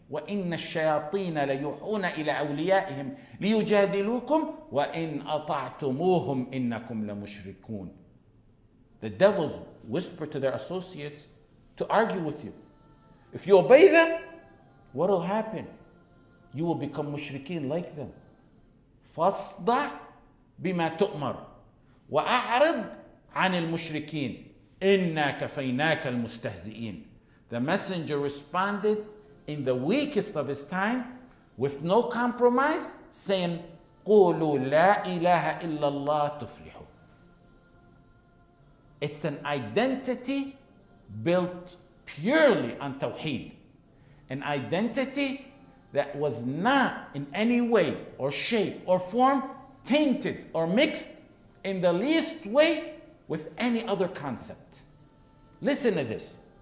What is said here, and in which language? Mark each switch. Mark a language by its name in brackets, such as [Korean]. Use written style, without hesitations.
[Arabic] وَإِنَّ الشَّيَاطِينَ لَيُوحُونَ إِلَى أَوْلِيَائِهِمْ لِيُجَادِلُوكُمْ وَإِنْ أَطَعْتُمُوهُمْ إِنَّكُمْ لَمُشْرِكُونَ. [English] The devils whisper to their associates to argue with you. If you obey them, what will happen? You will become mushrikeen like them. [Arabic] فاصدع بما تؤمر وأعرض عن المشركين إنا كفيناك المستهزئين. [English] The messenger responded in the weakest of his time with no compromise, saying [Arabic] قولوا لا إله إلا الله تفلحوا. [English] It's an identity built purely on Tawheed, an identity that was not in any way or shape or form tainted or mixed in the least way with any other concept. Listen to this.